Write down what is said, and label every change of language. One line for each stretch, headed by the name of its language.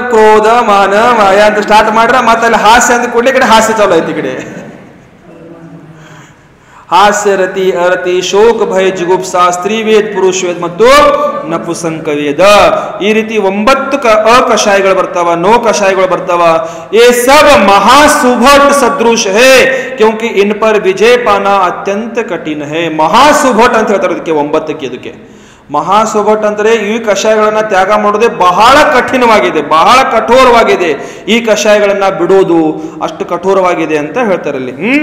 Kannada: ಕ್ರೋಧ, ಮಾನ, ಮಾಯ ಅಂತ ಸ್ಟಾರ್ಟ್ ಮಾಡ್ರ ಮತ್ತೆ ಅಲ್ಲಿ ಹಾಸ್ಯ ಅಂತ ಕೂಡಲೇ ಕಡೆ ಹಾಸ್ಯ ಚಾಲು ಐತಿ. ಕಡೆ ಹಾಸ್ಯ, ರತಿ, ಅರತಿ, ಶೋಕ, ಭಯ, ಜಿಗುಪ್ಸಾ, ಸ್ತ್ರೀ ವೇದ, ಪುರುಷ ವೇದ ಮತ್ತು ನಪುಸಂಕ ವೇದ. ಈ ರೀತಿ 9 ಅಕಷಾಯಗಳು ಬರ್ತಾವ, ನೋ ಕಷಾಯಗಳು ಬರ್ತಾವ.
Hindi: ये सब महासुभट सदृश है क्योंकि इन पर विजय पाना अत्यंत कठिन है.
Kannada: महासुभट ಅಂತ ಹೇಳ್ತಾರೆ ಅದಕ್ಕೆ 9ಕ್ಕೆ. ಇದಕ್ಕೆ ಮಹಾಸುಭಟ್ ಅಂದ್ರೆ ಈ ಕಷಾಯಗಳನ್ನ ತ್ಯಾಗ ಮಾಡೋದೇ ಬಹಳ ಕಠಿಣವಾಗಿದೆ, ಬಹಳ ಕಠೋರವಾಗಿದೆ. ಈ ಕಷಾಯಗಳನ್ನ ಬಿಡೋದು ಅಷ್ಟು ಕಠೋರವಾಗಿದೆ ಅಂತ ಹೇಳ್ತಾರೆ ಅಲ್ಲಿ.